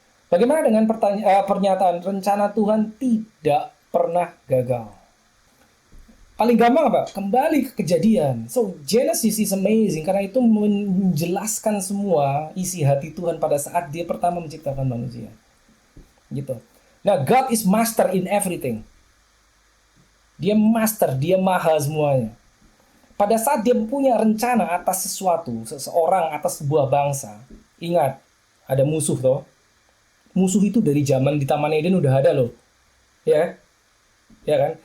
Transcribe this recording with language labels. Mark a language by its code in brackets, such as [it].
[id] Bagaimana dengan pernyataan rencana Tuhan tidak pernah gagal? Paling gampang apa? Kembali ke kejadian. [en] So, Genesis is amazing [id] karena itu menjelaskan semua isi hati Tuhan pada saat dia pertama menciptakan manusia. Gitu. [en] Nah, God is master in everything. [id] Dia master, dia maha semuanya. Pada saat dia punya rencana atas sesuatu, seseorang, atas sebuah bangsa, ingat, ada musuh toh. Musuh itu dari zaman di Taman Eden udah ada loh. Ya. Ya kan?